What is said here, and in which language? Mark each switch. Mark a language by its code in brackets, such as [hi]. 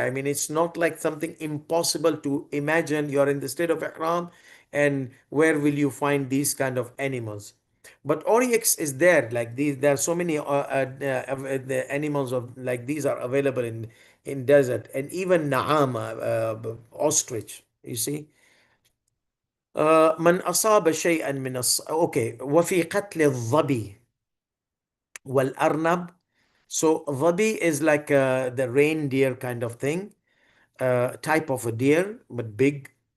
[en] I mean, it's not like something impossible to imagine. You're in the state of Ihram, and where will you find these kind of animals? But oryx is there. Like these, there are so many the animals of like these are available in desert, and even na'am, ostrich. You see, [ar] من أصاب شيئا من okay. وفي قتل الظبي والأرنب. [en] So dhabi is like the reindeer kind of thing, type of a deer, but big.